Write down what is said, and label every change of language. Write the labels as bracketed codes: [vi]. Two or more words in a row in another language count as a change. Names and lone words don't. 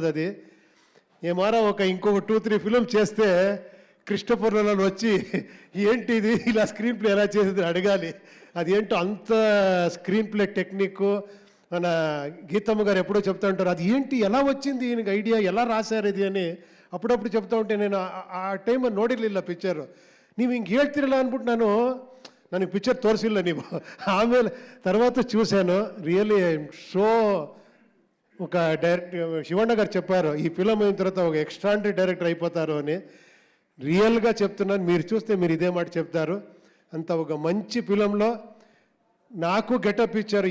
[te] అది ఏమారా ఇంకొక 2-3 ఫిలం చేస్తే క్రిస్టోఫర్లలో వచ్చి ఏంటి ఇది ఇలా [en] screenplay [te] ఎలా చేసేది అడగాలి. అది ఏంటో అంత [en] screenplay technique. [te] మన గీతమ్మ గారు ఎప్పుడో చెప్తా ఉంటారు, అది ఏంటి ఎలా వచ్చింది ఈయనకి ఐడియా, ఎలా రాశారు ఇది అని అప్పుడప్పుడు చెప్తా ఉంటే నేను ఆ టైಮ್ [kn] ನೋಡಿರಲಿಲ್ಲ ಪಿಕ್ಚರು. ನೀವು ಹಿಂಗೆ ಹೇಳ್ತಿರಲ್ಲ ಅಂದ್ಬಿಟ್ಟು ನನಗೆ ಪಿಕ್ಚರ್ ತೋರಿಸಿಲ್ಲ ನೀವು. [te] ಆಮೇಲೆ తర్వాత చూశాను. రియల్లీ షో ఒక డైరెక్టర్ శివಣ್ణ గారు చెప్పారు ఈ ఫిలం అయిన తర్వాత ఒక [en] extraordinary director [te] అయిపోతారు అని. రియల్గా చెప్తున్నాను, మీరు చూస్తే మీరు ఇదే మాట చెప్తారు. అంత ఒక మంచి ఫిలంలో నాకు గెటప్ ఇచ్చారు.